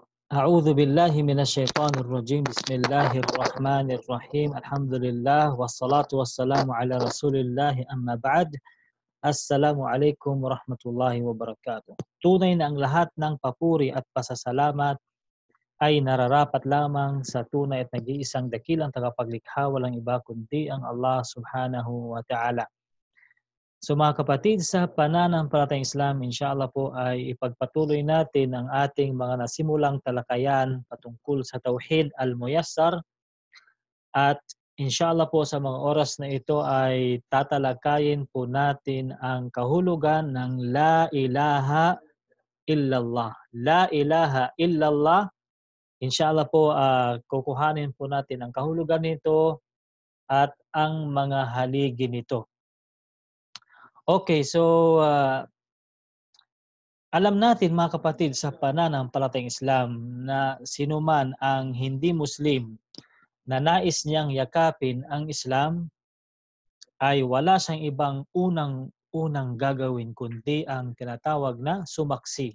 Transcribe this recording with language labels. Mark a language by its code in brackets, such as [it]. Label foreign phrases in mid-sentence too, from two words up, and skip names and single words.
[ar] أعوذ بالله من الشيطان الرجيم. بسم الله الرحمن الرحيم. الحمد لله والصلاة والسلام على رسول الله أما بعد. السلام عليكم ورحمة الله وبركاته. [tl] Tunay na ang lahat ng papuri at pasasalamat ay nararapat lamang sa tunay at nag-iisang dakilang tagapaglikha, walang iba kundi ang [ar] الله سبحانه وتعالى. [tl] So mga kapatid, sa pananampalatayang Islam, inshallah po ay ipagpatuloy natin ang ating mga nasimulang talakayan patungkol sa Tauhid al-Muyassar, at inshallah po sa mga oras na ito ay tatalakayin po natin ang kahulugan ng [ar] لا إله إلا الله. لا إله إلا الله, [tl] inshallah po kukuhanin po natin ang kahulugan nito at ang mga haligi nito. Okay, so alam natin mga kapatid sa pananampalatayang Islam na sinuman ang hindi Muslim na nais niyang yakapin ang Islam ay wala siyang ibang unang gagawin kundi ang tinatawag na sumaksi.